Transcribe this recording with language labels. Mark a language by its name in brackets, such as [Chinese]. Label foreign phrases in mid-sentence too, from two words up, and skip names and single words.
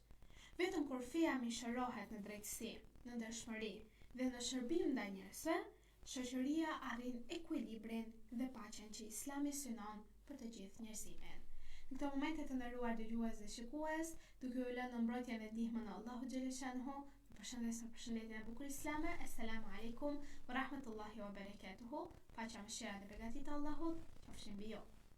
[Albanian] Vetëm kur feja mishërohet në drejtësi, në ndershmëri dhe në shërbim ndaj njerëzve, shoqëria arrin ekuilibrin dhe paqen që Islami synon për të gjithë njerëzimin. Në këtë momente të nderuar dëgjues dhe shikues, duke u lënë në mbrojtjen dhe ndihmën e Allahut xhaleshanhu, ju përshëndes me përshëndetjen e bukur islame. [Arabic] السلام عليكم ورحمة الله وبركاته. [Albanian] Paqja, mëshira dhe beqatia e Allahut qofshin mbi ju.